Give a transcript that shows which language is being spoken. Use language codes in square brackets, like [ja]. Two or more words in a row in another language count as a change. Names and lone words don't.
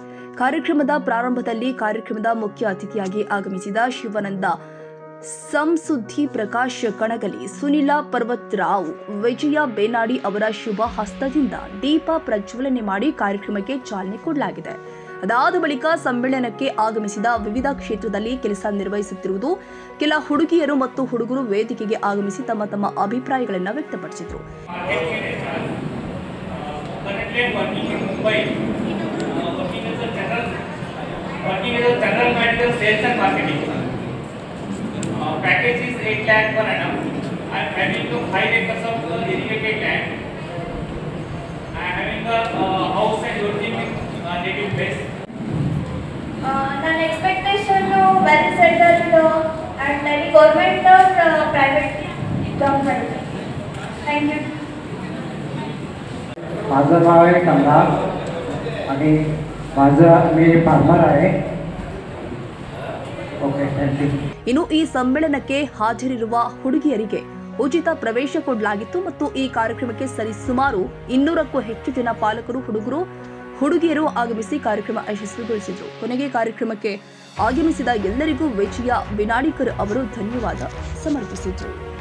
[kn] ಕಾರ್ಯಕ್ರಮದ ಪ್ರಾರಂಭದಲ್ಲಿ ಕಾರ್ಯಕ್ರಮದ ಮುಖ್ಯ ಅತಿಥಿಯಾಗಿ ಆಗಮಿಸಿದ ಶಿವಾನಂದ ಸಂಸುದ್ದಿ ಪ್ರಕಾಶ್ ಕಣಗಲಿ, ಸುನಿಲಾ ಪರ್ವತರಾವ್, ವಿಜಯ ಬೇನಾಡಿ ಅವರ ಶುಭ ಹಸ್ತದಿಂದ ದೀಪ ಪ್ರಜ್ವಲನೆ ಮಾಡಿ ಕಾರ್ಯಕ್ರಮಕ್ಕೆ ಚಾಲನೆ ಕೊಡಲಾಗಿದೆ. ಅದಾದ ಬಳಿಕ ಸಮ್ಮೇಳನಕ್ಕೆ ಆಗಮಿಸಿದ ವಿವಿಧ ಕ್ಷೇತ್ರದಲ್ಲಿ ಕೆಲಸ ನಿರ್ವಹಿಸುತ್ತಿರುವುದು ಕೆಲ ಹುಡುಗಿಯರು ಮತ್ತು ಹುಡುಗರು ವೇದಿಕೆಗೆ ಆಗಮಿಸಿ ತಮ್ಮ ತಮ್ಮ ಅಭಿಪ್ರಾಯಗಳನ್ನು ವ್ಯಕ್ತಪಡಿಸಿದರು. [en] Package is 8 lakh per annum. I am having 5 acres of irrigated land. I am having a house and everything with native place. ನನ್ನ expectation well settled and any government or private job साठी. Thank you. [mr] माझं नाव आहे कमला आणि मी फार्मर आहे. [kn] ಇನ್ನು ಈ ಸಮ್ಮೇಳನಕ್ಕೆ ಹಾಜರಿರುವ ಹುಡುಗಿಯರಿಗೆ ಉಚಿತ ಪ್ರವೇಶ ಕೊಡಲಾಗಿತ್ತು ಮತ್ತು ಈ ಕಾರ್ಯಕ್ರಮಕ್ಕೆ ಸರಿಸುಮಾರು 200ಕ್ಕೂ ಹೆಚ್ಚು ಜನ ಪಾಲಕರು, ಹುಡುಗಿಯರು ಆಗಮಿಸಿ ಕಾರ್ಯಕ್ರಮ ಯಶಸ್ವಿಗೊಳಿಸಿದರು. ಕೊನೆಗೆ ಕಾರ್ಯಕ್ರಮಕ್ಕೆ ಆಗಮಿಸಿದ ಎಲ್ಲರಿಗೂ ವಿಜಯ ಬೇನಾಡಿಕರ್ ಅವರು ಧನ್ಯವಾದ ಸಮರ್ಪಿಸಿದರು.